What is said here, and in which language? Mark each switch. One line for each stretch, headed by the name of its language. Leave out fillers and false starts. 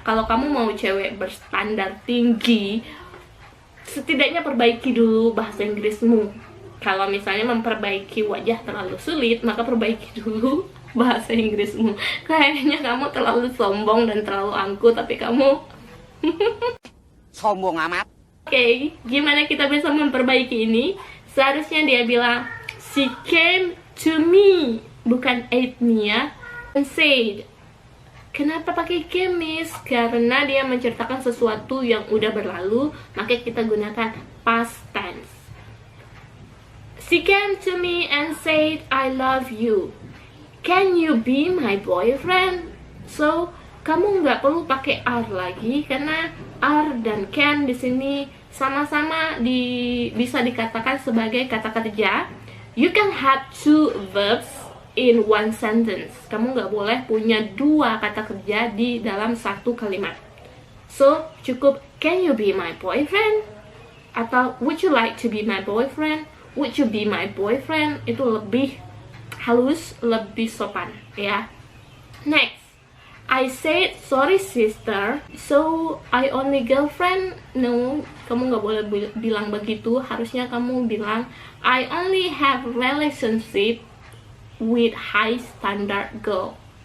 Indonesian: Kalau kamu mau cewek berstandar tinggi, setidaknya perbaiki dulu bahasa Inggrismu. Kalau misalnya memperbaiki wajah terlalu sulit, maka perbaiki dulu bahasa Inggrismu. Kayaknya kamu terlalu sombong dan terlalu angkuh, tapi kamu sombong amat. Oke, gimana kita bisa memperbaiki ini? Seharusnya dia bilang,
English: she came to me,
Indonesian: bukan ate me ya,
English: and said.
Indonesian: Kenapa pakai came, Miss? Karena dia menceritakan sesuatu yang udah berlalu, maka kita gunakan past tense.
English: She came to me and said, I love you. Can you be my boyfriend?
Indonesian: So, kamu nggak perlu pakai are lagi, karena are dan can di sini sama-sama bisa dikatakan sebagai kata kerja.
English: You can have two verbs in one sentence.
Indonesian: Kamu nggak boleh punya dua kata kerja di dalam satu kalimat.
English: So,
Indonesian: cukup
English: can you be my boyfriend?
Indonesian: Atau
English: would you like to be my boyfriend? Would you be my boyfriend?
Indonesian: Itu lebih halus, lebih sopan ya.
English: Next, I said sorry sister, so I only girlfriend.
Indonesian: No, kamu nggak boleh bilang begitu. Harusnya kamu bilang
English: I only have relationship with high standard girl.